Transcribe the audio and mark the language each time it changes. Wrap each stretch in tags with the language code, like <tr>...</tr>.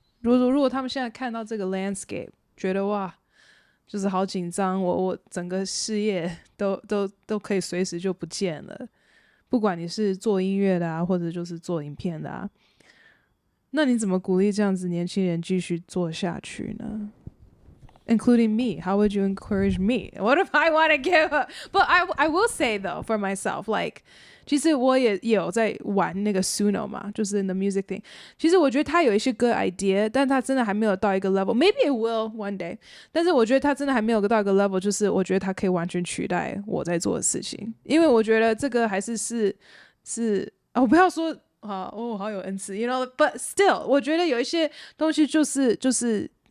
<zh>如果他们现在看到这个 landscape 觉得哇就是好紧张，我整个事业都可以随时就不见了，不管你是做音乐的啊或者就是做影片的啊，那你怎么鼓励这样子年轻人继续做下去呢？</zh> <en>Including me, how would you encourage me? What if I want to give up? But I will say though, for myself, like</en> <zh>其实我也有在玩那个 Suno 嘛，就是</zh> <en>the music thing。</en> <zh>其实我觉得他有一些歌 idea， 但他真的还没有到一个 level。</zh> <en>Maybe it will one day，</en> <zh>但是我觉得他真的还没有到一个 level， 就是我觉得他可以完全取代我在做的事情。因为我觉得这个还是我不要说好有恩赐 ，</zh> <en>you know，but still，</en> <zh>我觉得有一些东西就是</zh>